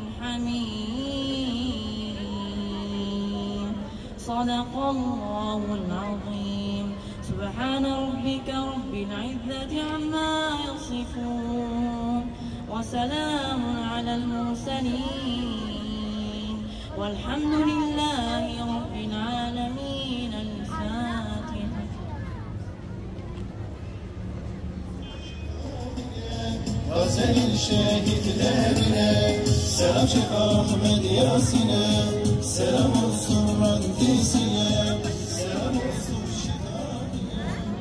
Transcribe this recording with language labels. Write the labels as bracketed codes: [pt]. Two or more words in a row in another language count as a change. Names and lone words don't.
[ar] حميم صدق الله العظيم سبحان ربك رب العزة عما يصفون وسلام على المرسلين والحمد لله رب العالمين الفاتحة. [tr] Gazel şehitlerine selam Şeyh Ahmed Yasin'e selam olsun Rantisi'ye selam olsun Şihabi'ye.